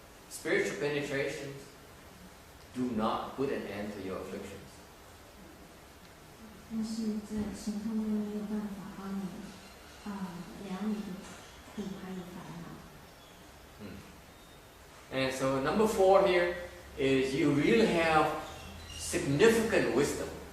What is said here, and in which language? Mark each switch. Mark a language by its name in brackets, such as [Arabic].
[English] Spiritual penetration do not put an end to your afflictions. [Chinese] 但是在神通中没有办法帮你疗你的苦还有烦恼。 [English] And so number 4 here is you really have significant wisdom.